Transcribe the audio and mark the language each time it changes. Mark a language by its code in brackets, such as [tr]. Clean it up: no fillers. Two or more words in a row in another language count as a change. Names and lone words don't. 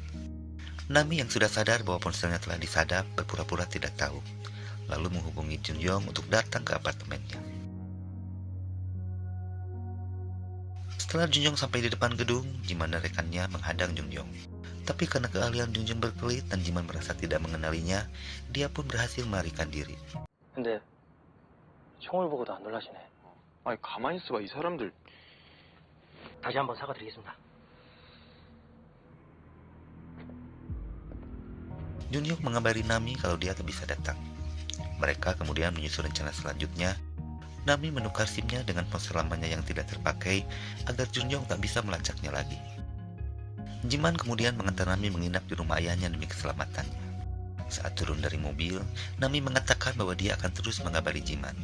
[id] Nami yang sudah sadar bahwa ponselnya telah disadap berpura-pura tidak tahu, lalu menghubungi Junyoung untuk datang ke apartemennya. Setelah Junyoung sampai di depan gedung, Jiman dan rekannya menghadang Junyoung. Tapi karena keahlian Junyoung berkelit dan Jiman merasa tidak mengenalinya, dia pun berhasil melarikan diri. [ko] 근데 총을 보고도 안 놀라시네. 아니, 가만히 있어봐, 이 사람들. 다시 한번 사과드리겠습니다. [id] Junyoung mengabari Nami kalau dia tak bisa datang. Mereka kemudian menyusun rencana selanjutnya. Nami menukar SIM-nya dengan ponsel lamanya yang tidak terpakai agar Junyoung tak bisa melacaknya lagi. Jiman kemudian mengantar Nami menginap di rumah ayahnya demi keselamatannya. Saat turun dari mobil, Nami mengatakan bahwa dia akan terus mengabari Jiman.